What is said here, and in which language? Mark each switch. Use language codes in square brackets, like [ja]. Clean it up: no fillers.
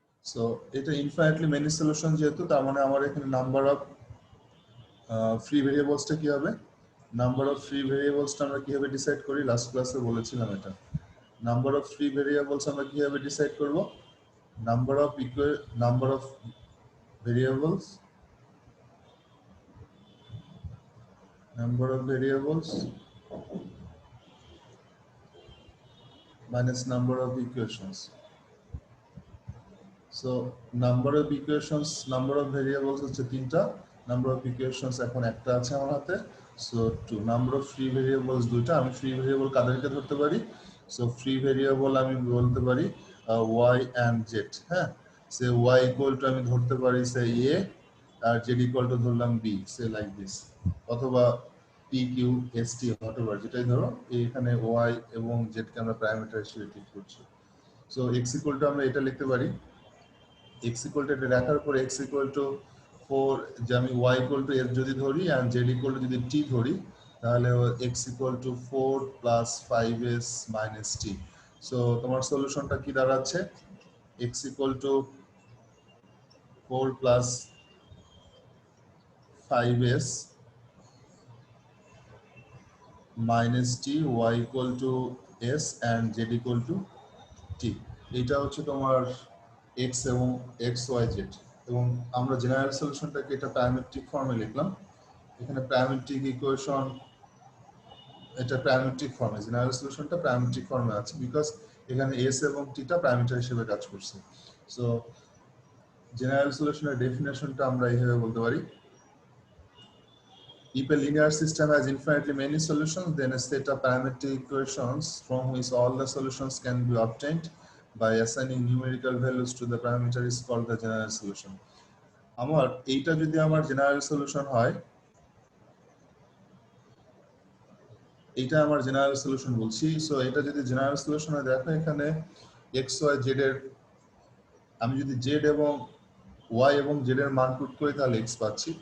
[bn] So এটা infinitely many solution যেহেতু, তার মানে আমার এখানে নাম্বার অফ ফ্রি ভেরিয়েবলসটা কি হবে? নাম্বার অফ ফ্রি ভেরিয়েবলসটা আমরা কিভাবে ডিসাইড করি? লাস্ট ক্লাসে বলেছিলাম এটা। নাম্বার অফ ফ্রি ভেরিয়েবলস আমরা কিভাবে ডিসাইড করব? [en] Number of variables, number of variables minus number of equations. So number of equations, number of variables হচ্ছে তিনটা, number of equations [bn] এখন একটা আছে আমার হাতে, [en] so 2 number of free variables দুইটা। [bn] আমি free variable কাদেরকে ধরতে পারি? So free variable আমি বলতে পারি y and z, হ্যাঁ। সে y equal to আমি ধরতে পারি সে a আর z equal to ধরলাম b, সে like this, অথবা p q s t whatever যেটাই ধরো, এখানে y এবং z কে আমরা প্যারামিটার হিসেবে ঠিক করছি। সো x equal to আমরা এটা লিখতে পারি, x equal to এটা রাখার পর x equal to 4, যে আমি y equal to f যদি ধরি and z equal to যদি t ধরি তাহলে x equal to 4 plus 5s minus t। So তোমার সলিউশনটা কি দাঁড়াচ্ছে? x equal to 4 plus 5s minus t, y equal to s and z equal to t। এটা হচ্ছে তোমার এক্স এবং এক্স ওয়াই জেড, এবং আমরা জেনারেল সলিউশনটাকে এটা প্যারামেট্রিক ফর্মে লিখলাম। এখানে প্যারামেট্রিক ইকুয়েশন, এটা প্যারামেট্রিক ফর্মে, জেনারেল সলিউশনটা প্যারামেট্রিক ফর্মে আছে বিকজ এখানে এস এবং টিটা প্যারামিটার হিসেবে কাজ করছে। সো জেনারেল সলিউশনের ডেফিনেশনটা আমরা এইভাবে বলতে পারি: [en] if a linear system has infinitely many solutions, then a set of parametric equations from which all the solutions can be obtained by assigning numerical values to the parameter is called the general solution. [bn] আমার এইটা যদি আমার general solution হয়, এইটা আমার general solution বলছি। So এটা যদি জেনারেল সলিউশন হয়, দেখো এখানে এক্স ওয়াই জেড এর, আমি যদি জেড এবং ওয়াই এবং জেড এর মান পুট করি তাহলে এক্স পাচ্ছি।